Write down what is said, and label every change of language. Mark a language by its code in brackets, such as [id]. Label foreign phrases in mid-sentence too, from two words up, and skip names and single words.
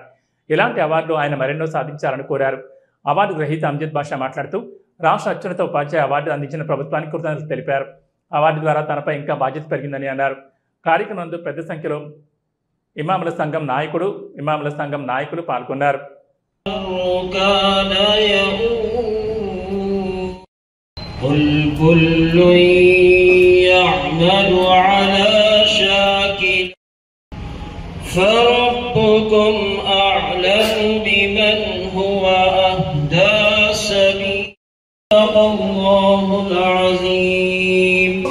[te] ఇలాంటి అవార్డులు ఆయన మరెన్నో సాధించాలని కోరారు. అవార్డు గ్రహీత అమ్జద్ బాషా మాట్లాడుతూ రాష్ట్ర అత్యున్నత ఉపాధ్యాయ అవార్డు అందించిన ప్రభుత్వానికి కృతజ్ఞతలు తెలిపారు. అవార్డు ద్వారా తనపై ఇంకా బాధ్యత పెరిగిందని అన్నారు. కార్యక్రమంలో పెద్ద సంఖ్యలో ఇమాముల సంఘం నాయకులు పాల్గొన్నారు. [ar] فربكم أعلم بمن هو أهدى سبيلا الله العظيم.